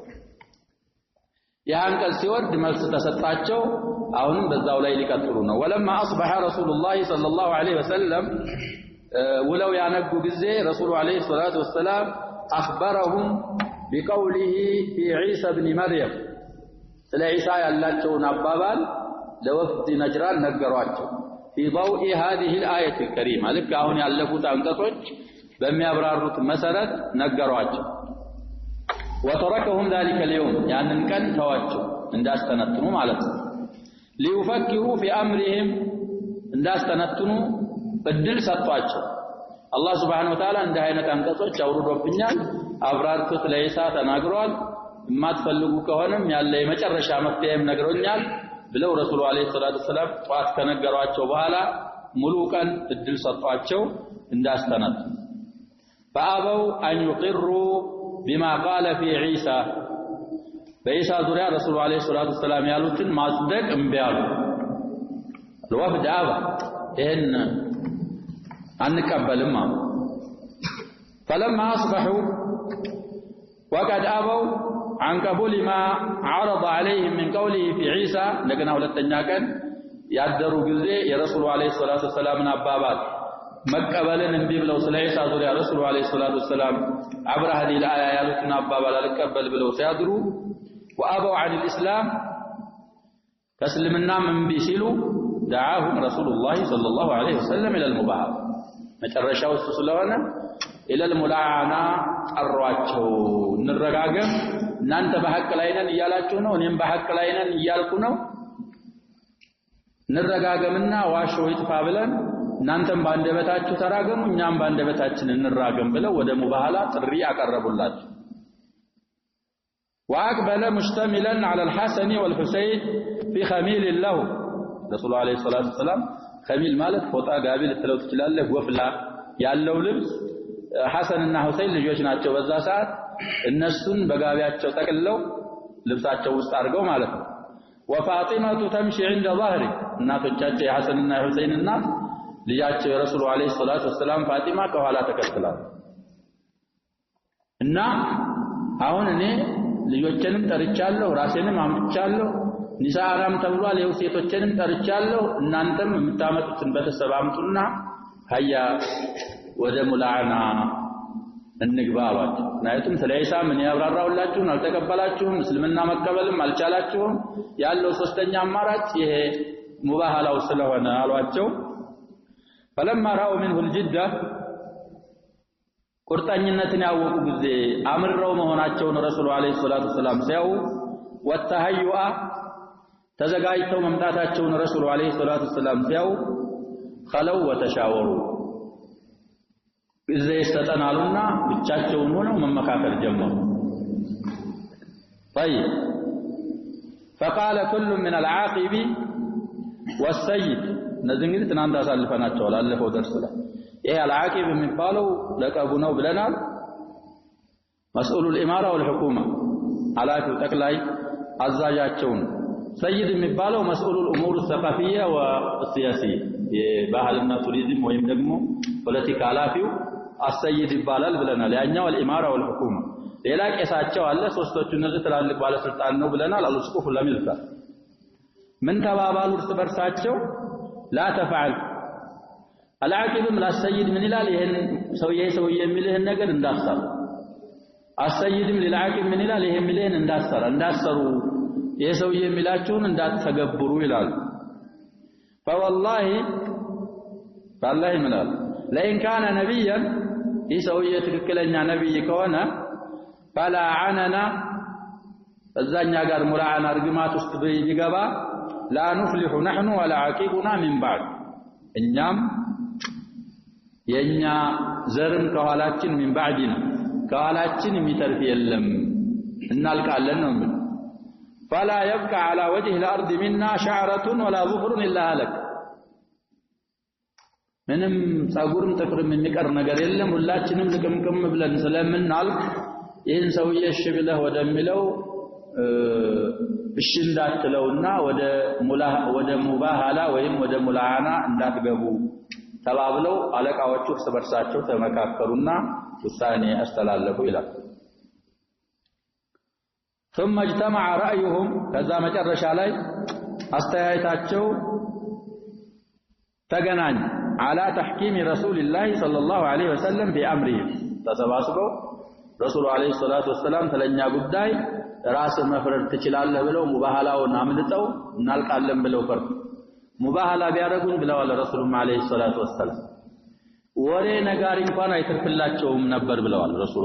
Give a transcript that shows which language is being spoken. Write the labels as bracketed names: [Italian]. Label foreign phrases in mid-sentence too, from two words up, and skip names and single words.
[Amharic] ያንቀጽ ሲወርድ መልስ ተሰጣቸው። አሁንም በዛው ላይ ሊቀጥሉ ነው። [Arabic] ولما أصبح رسول الله صلى الله عليه وسلم [Amharic] ውለው ያነጉ ጊዜ [Arabic] الرسول عليه الصلاة والسلام أخبرهم بقوله في عيسى ابن مريم [Amharic] ስለ ዒሳ ያላቸውን አባባል ለወፍድ ነጅራን ነገሯቸው። [Arabic] في ضوء هذه الآية الكريمة لك [Amharic] አሁን ያለፉት አንቀጾች በሚያብራሩት መሰረት ነገሯቸው። [Arabic] وتركهم ذلك [Amharic] اليوم ያንን ቀን ተዋቸው እንዳስተነትኑ ማለት ነው። [Arabic] ليفكروا في أمرهم [Amharic] እንዳስተነትኑ እድል ሰጥቷቸው አላህ Subhanahu [Arabic] وتعالى [Amharic] እንደ አይነት አንቀጾች አውርዶብኛል አብራርቶት ለኢሳ ተናግሯል የማትፈልጉ ከሆነም ያለ የመጨረሻ መፍትሄም ነግሮኛል ብለው [Arabic] الرسول عليه الصلاة والسلام [Amharic] ጧት ከነገሯቸው በኋላ ሙሉ ቀን እድል ሰጧቸው እንዳስተነቱ [Arabic] فأبوا أن يقروا بما قال في عيسى [Amharic] በኢሳ ዙሪያ [Arabic] الرسول عليه الصلاة والسلام [Amharic] ያሉትን ማጽደቅ እምቢ አሉ። [Arabic] الوفد أبى إن [Amharic] አንቀበልም አሉ። [Arabic] فلما أصبحوا وقد أبوا عن قبول ما عرض عليهم من قوله في عيسى لكن [Amharic] ሁለተኛ ቀን ያደሩ ጊዜ [Arabic] الرسول عليه الصلاة والسلام [Amharic] አባባል መቀበልን እንቢ ብለው ስለ ኢሳ ዙሪያ [Arabic] الرسول عليه الصلاة والسلام عبر هذه الآية [Amharic] ያሉትን አባባል አልቀበል ብለው ሲያድሩ [Arabic] وأبوا عن الإسلام [Amharic] ተስልምና እምቢ ሲሉ [Arabic] دعاهم رسول الله صلى الله عليه وسلم إلى المباهرة [Amharic] መጨረሻው እሱ ስለሆነ [Arabic] إلى الملاعنة [Amharic] አሯቸው እንረጋገም እናንተ በሐቅ ላይ ነን እያላችሁ ነው እኔም በሐቅ ላይ ነን እያልኩ ነው እንረጋገምና ዋሾ ይጥፋ ብለን እናንተም ባንደበታችሁ ተራገሙ እኛም ባንደበታችን እንራገም ብለው ወደ ሙባሃላ ጥሪ አቀረቡላችሁ [Arabic] وأقبل مشتملا على الحسن والحسين في خميل له رسول عليه الصلاة والسلام خميل [Amharic] ማለት ፎጣ ጋቢ ልትለው ትችላለህ ወፍላ ያለው ልብስ ሐሰንና ሁሰይን ልጆች ናቸው በዛ ሰዓት እነሱን በጋቢያቸው ተቀልለው ልብሳቸው ውስጥ አድርገው ማለት ነው [Arabic] وفاطمه تمشي عند ظهري [Amharic] እናቶቻቸው የሐሰንና የሁሰይን እናት ልጃቸው [Arabic] الرسول عليه الصلاة والسلام [Amharic] ፋጢማ ከኋላ ተከትላል እና አሁን እኔ ልጆችንም ጠርቻለሁ ራሴንም አምጥቻለሁ ኒሳራም ተብሏል የሴቶችንም ጠርቻለሁ እናንተም የምታመጡትን በተሰብ አምጡና ሀያ ወደ ሙላዓና እንግባ አሏቸው። ናይቱም ስለ ኢሳ ምን ያብራራውላችሁን አልተቀበላችሁም እስልምና መቀበልም አልቻላችሁም ያለው ሶስተኛ አማራጭ ይሄ ሙባሃላው ስለሆነ አሏቸው። [Arabic] فلما راوا منه الجده [Amharic] ቁርጠኝነትን ያወቁ ጊዜ አምረው መሆናቸውን [Arabic] الرسول عليه الصلاة والسلام [Amharic] ሲያዩ ወተሃዩአ ተዘጋጅተው መምጣታቸውን [Arabic] الرسول عليه الصلاة والسلام [Amharic] ሲያዩ [Arabic] خلوا وتشاوروا [Amharic] ጊዜ ይሰጠናሉና ብቻቸውን ሆነው መመካከር ጀመሩ። [Arabic] طيب فقال كل من العاقب والسيد [Amharic] እነዚህ እንግዲህ ትናንት አሳልፈናቸዋል አለፈው ደርስ ላይ ይሄ العاقب የሚባለው ለቀቡ ነው ብለናል [Arabic] مسؤول الإمارة والحكومة [Amharic] ኃላፊው ጠቅላይ አዛዣቸው سيد የሚባለው [Arabic] مسؤول الأمور الثقافية والسياسية [Amharic] የባህልና ቱሪዝም ወይም ደግሞ ፖለቲካ ኃላፊው السيد ይባላል ብለናል ያኛው [Arabic] الإمارة والحكومة [Amharic] ሌላ ቄሳቸው አለ ሶስቶቹ እነዚህ ትላልቅ ባለስልጣን ነው ብለናል አልስቁፍ ለሚልካ ምን ተባባሉ እርስ በርሳቸው لا [Arabic] تفعل العاقب لا السيد من [Amharic] ይላል ይሄን ሰውዬ የሚልህን ነገር እንዳትሰራ السيدም [Arabic] للعاقب من [Amharic] ይላል ይሄ የሚልህን እንዳትሰሩ ይሄ ሰውዬ የሚላችሁን እንዳትተገብሩ ይላል [Arabic] فوالله فالله [Amharic] ምናል [Arabic] لئن كان نبيا [Amharic] ይህ ሰውዬ ትክክለኛ ነብይ ከሆነ [Arabic] فلا عننا [Amharic] እዛኛ ጋር ሙላዓና እርግማት ውስጥ ቢገባ [Arabic] لا نفلح نحن ولا عاقبنا من بعد [Amharic] እኛም የኛ ዘርም ከኋላችን [Arabic] من بعدنا [Amharic] ከኋላችን የሚተርፍ የለም እናልቃለን ነው የሚል [Arabic] فلا يبقى على وجه الارض منا شعرة ولا ظفر الا هلك [Amharic] ምንም ጸጉርም ጥፍርም የሚቀር ነገር የለም ሁላችንም ልቅምቅም ብለን ስለምናልቅ ይህን ሰውዬ እሺ ብለህ ወደሚለው እሺ እንዳትለውና ወደ ሙባሃላ ወይም ወደ ሙላዓና እንዳትገቡ ተባብለው አለቃዎቹ እርስ በርሳቸው ተመካከሩና ውሳኔ አስተላለፉ ይላል። [Arabic] ثم اجتمع رأيهم [Amharic] ከዛ መጨረሻ ላይ አስተያየታቸው ተገናኝ [Arabic] على تحكيم رسول الله صلى الله عليه وسلم بأمره [Amharic] ተሰባስበው [Arabic] رسول عليه الصلاة والسلام [Amharic] ስለኛ ጉዳይ ራስ መፍረድ ትችላለህ ብለው ሙባሃላውን አምልጠው እናልቃለን ብለው ፈርዱ። ሙባሃላ ቢያደርጉን ብለዋል [Arabic] الرسول عليه الصلاة والسلام [Amharic] ወሬ ነጋሪ እንኳን አይተርፍላቸውም ነበር ብለዋል ረሱሉ